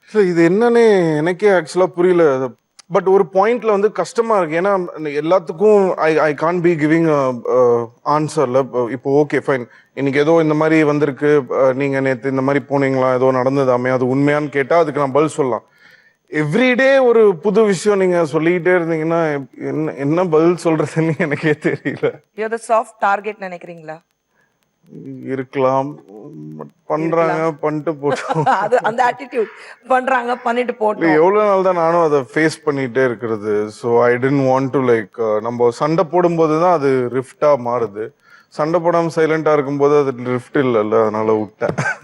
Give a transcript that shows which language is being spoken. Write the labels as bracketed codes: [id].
[ta] இது என்னன்னே எனக்கே ஆக்சுவலா புரியல. பட் ஒரு பாயிண்ட்ல வந்து கஷ்டமா இருக்கு, ஏன்னா எல்லாத்துக்கும் [en] I can be giving ஆன்சர்ல. [ta] இப்போ ஓகே ஃபைன், இன்னைக்கு ஏதோ இந்த மாதிரி வந்திருக்கு, நீங்க நேற்று இந்த மாதிரி போனீங்களா, ஏதோ நடந்ததாமே, அது உண்மையான்னு கேட்டா அதுக்கு நான் பதில் சொல்லலாம். எவ்ரிடே ஒரு புது விஷயம் நீங்க சொல்லிக்கிட்டே இருந்தீங்கன்னா என்ன பதில் சொல்றதுன்னு எனக்கே தெரியல. [en] You're the soft target [ta] நினைக்கிறீங்களா? இருக்கலாம், பண்றாங்க, பண்ணிட்டு போட்டோம். அது அந்த ஆட்டிடியூட், பண்றாங்க பண்ணிட்டு போட்டோம். எவ்வளவு நாள் தான் நானும் அதை ஃபேஸ் பண்ணிட்டே இருக்கிறது. [en] so I don't want to like, [ta] நம்ம சண்டை போடும்போது தான் அது ரிஃப்டா மாறுது. சண்டை போடாம சைலண்டா இருக்கும்போது அது ரிஃப்ட் இல்லைல்ல, அதனால விட்டேன்.